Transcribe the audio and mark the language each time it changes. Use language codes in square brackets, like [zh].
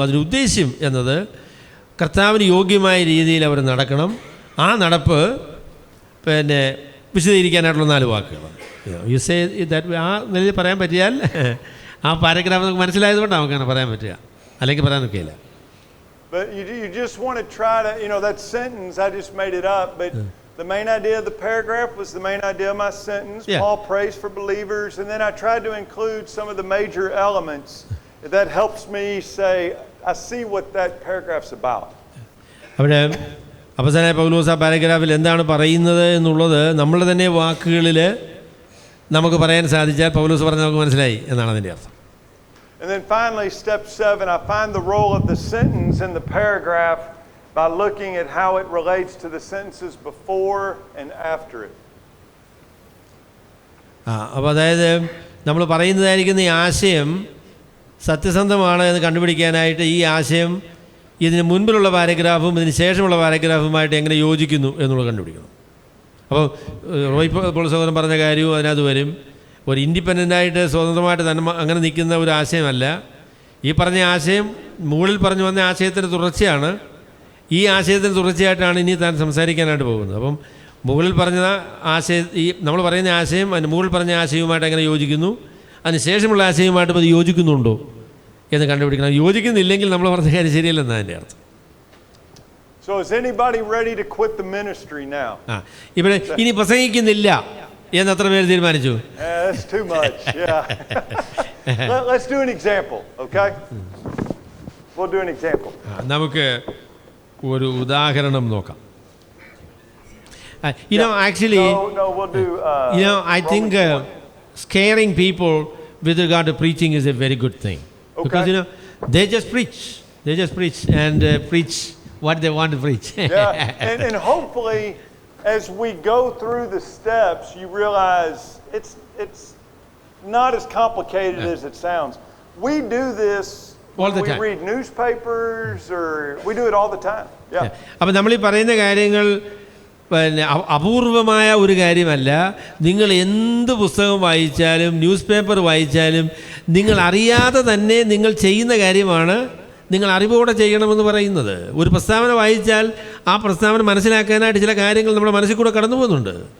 [ml] അതിൻ്റെ ഉദ്ദേശ്യം എന്നത് കർത്താവിന് യോഗ്യമായ രീതിയിൽ അവർ നടക്കണം. ആ നടപ്പ് പിന്നെ വിശദീകരിക്കാനായിട്ടുള്ള 4 വാക്കുകൾ. [en] you say that [ml] ആ നിലയിൽ പറയാൻ പറ്റിയാൽ ആ പാരഗ്രാഫ് നമുക്ക് മനസ്സിലായതുകൊണ്ടാണ് നമുക്കങ്ങനെ പറയാൻ പറ്റുക, അല്ലെങ്കിൽ പറയാൻ ഒക്കെയില്ല. [en] But you just want to try to, that sentence, I just made it up, but the main idea of the paragraph was the main idea of my sentence. Yeah. Paul prays for believers, and then I tried to include some of the major elements that helps me say, I see what that paragraph's about. [ml] അവിടെ അപ്പോസ്തലനായ പൗലോസ് ആ പാരഗ്രാഫിൽ എന്താണ് പറയുന്നത് എന്നുള്ളത് നമ്മളുടെ തന്നെ വാക്കുകളിൽ നമുക്ക് പറയാൻ സാധിച്ചാൽ പൗലോസ് പറഞ്ഞ് നമുക്ക് മനസ്സിലായി എന്നാണ് അതിൻ്റെ അർത്ഥം. [en] And then finally, step 7, I find the role of the sentence in the paragraph by looking at how it relates to the sentences before and after it. [ml] അപ്പോൾ അതായത് നമ്മൾ പറയുന്നതായിരിക്കുന്ന ഈ ആശയം സത്യസന്ധമാണ് എന്ന് കണ്ടുപിടിക്കാനായിട്ട് ഈ ആശയം ഇതിന് മുൻപിലുള്ള പാരഗ്രാഫും ഇതിന് ശേഷമുള്ള പാരഗ്രാഫുമായിട്ട് എങ്ങനെ യോജിക്കുന്നു എന്നുള്ളത് കണ്ടുപിടിക്കണം. അപ്പോൾ റോയ് പോൾ സഹോദരൻ പറഞ്ഞ കാര്യവും അതിനകത്ത് വരും. ഒരു ഇൻഡിപെൻഡൻ്റായിട്ട് സ്വതന്ത്രമായിട്ട് തന്നെ അങ്ങനെ നിൽക്കുന്ന ഒരു ആശയമല്ല. ഈ പറഞ്ഞ ആശയം മുകളിൽ പറഞ്ഞു വന്ന ആശയത്തിൻ്റെ തുടർച്ചയാണ്. ഈ ആശയത്തിന് തുടർച്ചയായിട്ടാണ് ഇനി താൻ സംസാരിക്കാനായിട്ട് പോകുന്നത്. അപ്പം മുകളിൽ പറഞ്ഞ ഈ നമ്മൾ പറയുന്ന ആശയം അതിന് മുകളിൽ പറഞ്ഞ ആശയവുമായിട്ട് എങ്ങനെ യോജിക്കുന്നു, അതിന് ശേഷമുള്ള ആശയവുമായിട്ട് അത് യോജിക്കുന്നുണ്ടോ എന്ന് കണ്ടുപിടിക്കണം. യോജിക്കുന്നില്ലെങ്കിൽ നമ്മൾ പറഞ്ഞ കാര്യം ശരിയല്ലെന്നാണ് അതിൻ്റെ അർത്ഥം. [en] So is anybody ready to quit the ministry now? [ml] ഇവിടെ ഇനി പ്രസംഗിക്കുന്നില്ല എന്ന് എത്ര പേര് തീരുമാനിച്ചു? [en] That's too much. Yeah. Let's do an example, okay? We'll do an example. [ml] നമുക്ക് ഒരു ഉദാഹരണം നോക്കാം. [en] Actually, no, we'll do. I think scaring people with regard to preaching is a very good thing. Okay. Because they just preach and preach what they want to preach. Yeah, and hopefully, as we go through the steps, you realize it's not as complicated as it sounds. We do this all the when time. We read newspapers, or we do it all the time. Yeah. [ml] അപ്പോൾ നമ്മൾ ഈ പറയുന്ന കാര്യങ്ങൾ പിന്നെ അപൂർവമായ ഒരു കാര്യമല്ല. നിങ്ങൾ എന്ത് പുസ്തകം വായിച്ചാലും ന്യൂസ് പേപ്പർ വായിച്ചാലും നിങ്ങൾ അറിയാതെ തന്നെ നിങ്ങൾ ചെയ്യുന്ന കാര്യമാണ് നിങ്ങൾ അറിവോടെ ചെയ്യണമെന്ന് പറയുന്നത്. ഒരു പ്രസ്താവന വായിച്ചാൽ ആ പ്രസ്താവന മനസ്സിലാക്കാനായിട്ട് ചില കാര്യങ്ങൾ നമ്മുടെ മനസ്സിൽ കൂടെ കടന്നു പോകുന്നുണ്ട്.